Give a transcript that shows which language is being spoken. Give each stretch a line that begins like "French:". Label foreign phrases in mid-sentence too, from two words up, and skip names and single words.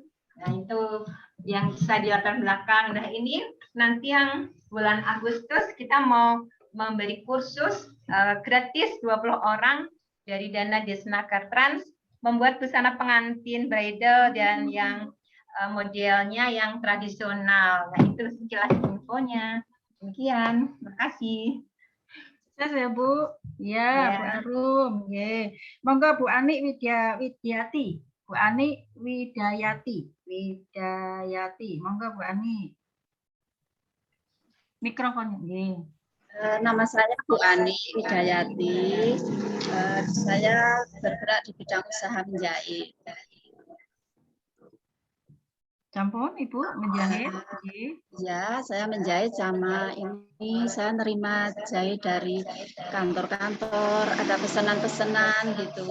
Indonesian: Nah, itu yang bisa di latar belakang. Nah, ini nanti yang bulan Agustus kita mau memberi kursus gratis 20 orang dari dana Desnaker Trans membuat busana pengantin bridal dan yang modelnya yang tradisional. Nah, itu sekilas infonya. Demikian. Terima kasih. Sukses ya, Bu. Ya, Bu Arum. Nggih. Monggo Bu Ani Widiati. Bu Ani Widayati. Monggo Bu Ani. Mikrofon. Nggih. Nama saya Bu Ani Widayati. Saya bergerak di bidang usaha menjahit. Campur Ibu menjahit? Ya, saya menjahit sama ini saya nerima jahit dari kantor-kantor, ada pesanan-pesanan gitu.